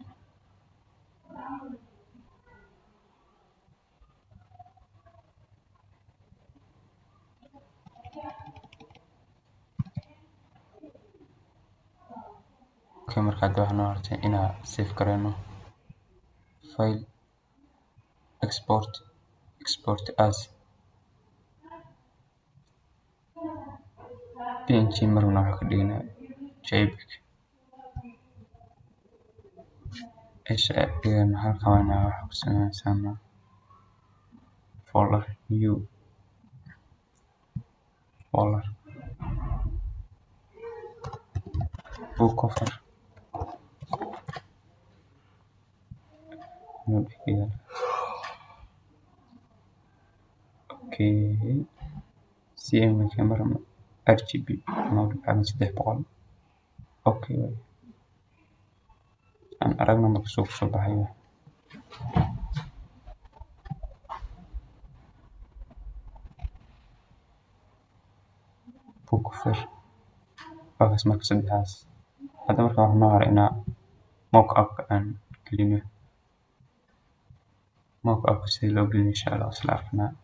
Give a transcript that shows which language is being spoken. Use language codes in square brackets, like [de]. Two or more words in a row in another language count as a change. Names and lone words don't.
[so] marka hadda waxaa noo hartay inaan save gareyno [en] file export as [so] png marna waxaa ka dhignaa jpeg halkan waxaa ku sameynaysaa [en] folder new folder book cover okay cm camera rgb mode 300 okay [so] aan aragna marka soo baxayo [en] book cover [so] marka saddexdaas hadda marka waxaa noo haray inaan mock-up aan gelino mock-up sida loo gelino [ar] insha Allah [so] isla arkana